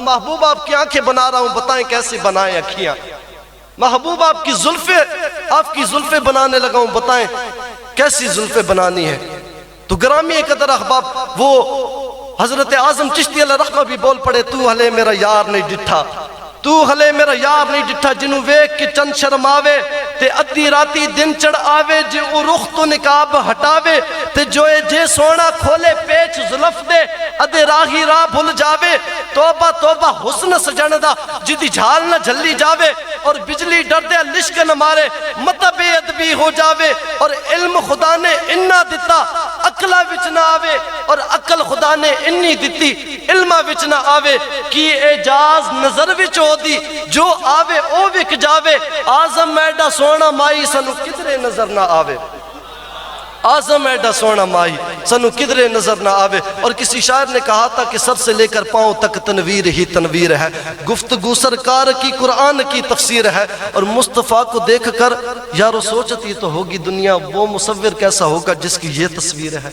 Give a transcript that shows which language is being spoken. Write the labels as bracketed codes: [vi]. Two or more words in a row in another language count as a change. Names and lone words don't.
[ur] محبوب آپ کی آنکھیں بنا رہا ہوں، بتائیں کیسے بنائیں اکھیاں؟ محبوب آپ کی زلفیں بنانے لگا ہوں، بتائیں کیسی زلفیں بنانی ہے؟ تو گرامی قدر احباب، وہ حضرت اعظم چشتی علیہ رحمہ بھی بول پڑے، [pa] تو ہلے میرا یار نہیں ڈٹھا، تو ہلے میرا یار نہیں ڈٹھا، جنوں ویک کے چند شرماوے تے ادھی راتی دن چڑھ آوے، جے او رخ تو نقاب ہٹاوے تے جوئے جے سونا کھولے پیچ زلف دے، ادھے راہی راہ بھول جاوے، توبہ توبہ حسن سجن دا جدی جھال نہ جھلی جاوے، اور بجلی ڈر دے لشک نہ مارے مطا بے ادبی ہو جاوے، اور علم خدا نے انہا دتا عقلہ وچ نہ آوے، اور عقل خدا نے انی دتی علمہ وچ نہ آوے، کی اعجاز نظر وچ ہو دی جو آوے او وک جاوے، آزم ایڈا سونا مائی سنو کدرے نظر نہ آوے، آزم ایڈا سونا مائی سنو کدرے نظر نہ آوے۔ [ur] اور کسی شاعر نے کہا تھا کہ سر سے لے کر پاؤں تک تنویر ہی تنویر ہے، گفتگو سرکار کی قرآن کی تفسیر ہے، اور مصطفیٰ کو دیکھ کر یارو سوچتی تو ہوگی دنیا وہ مصور کیسا ہوگا جس کی یہ تصویر ہے۔